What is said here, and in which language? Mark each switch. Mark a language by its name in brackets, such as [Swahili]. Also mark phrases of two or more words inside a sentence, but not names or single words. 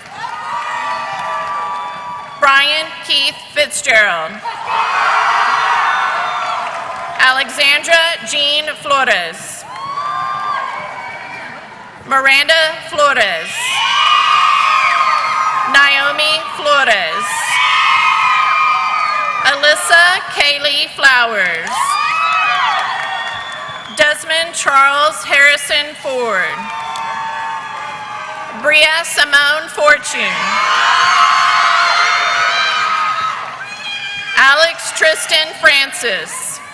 [English] Brian Keith Fitzgerald. Alexandra Jean Flores. Miranda Flores. Naomi Flores. Alyssa Kaylee Flowers. Desmond Charles Harrison Ford. Bria Simone Fortune. Alex Tristan Francis.